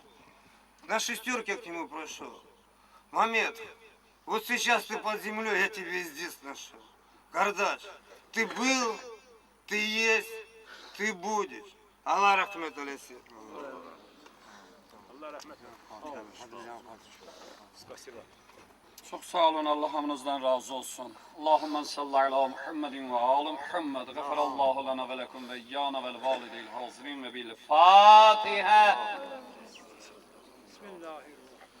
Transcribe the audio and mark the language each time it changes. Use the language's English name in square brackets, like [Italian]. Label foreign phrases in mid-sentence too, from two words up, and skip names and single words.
[Russian] На шестерке к нему прошел. Мамед, вот сейчас ты под землей, я тебя здесь нашел. Кардаш, ты был, ты есть, ты будешь. [Turkish] Allah rahmet eylesin. [Russian] Спасибо. [Turkish] Çok sağ olun, Allah'ımızdan razı olsun. [Arabic] اللهم صل على محمد وعلى محمد. غفر الله لنا ولكم وإيانا وللوالدين الحاضرين وبالفاتحة. بسم الله الرحمن الرحيم.